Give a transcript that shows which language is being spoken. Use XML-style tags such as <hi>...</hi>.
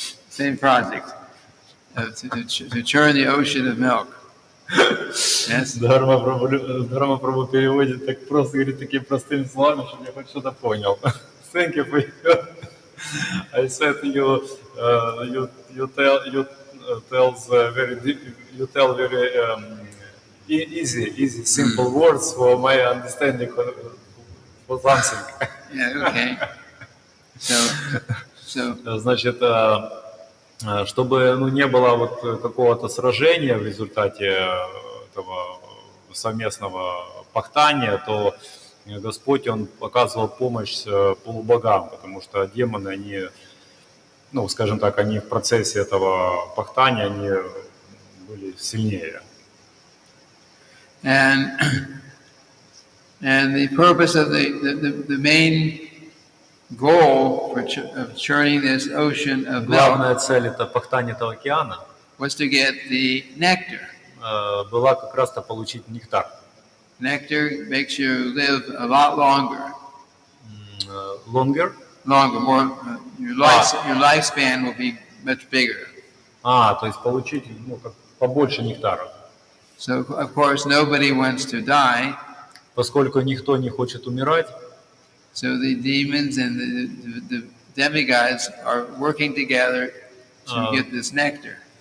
<en>Same project to churn the ocean of milk. Yes.</en> <ru>Дхарма Прабhu переводит так просто, говорит такими простыми словами, чтобы я хоть что-то понял.</ru> <en>Thank you for you. I said you tell very easy, simple words for my understanding for something. Yeah. Okay. So.</en> <ru>Значит, чтобы не было вот какого-то сражения в результате этого совместного пахтания, то Господь, Он оказывал помощь полубогам, потому что демоны, они, ну, скажем так, они в процессе этого пахтания, они были сильнее.</ru> <en>And the purpose of the main goal of churning this ocean of</en> <ru>Главная</ru> <en>milk</en> <ru>цель это пахтание этого океана</ru> <en>was to get the nectar.</en> <ru>Была как раз-то получить нектар.</ru> <en>Nectar makes you live a lot longer. Longer? Longer, more. Your lifespan will be much bigger.</en> <ru>То есть получить, ну, как побольше нектара.</ru> <en>So of course nobody wants to die.</en> <ru>Поскольку никто не хочет умирать.</ru> <en>So the demons and the demigods are working together to get this nectar.</en>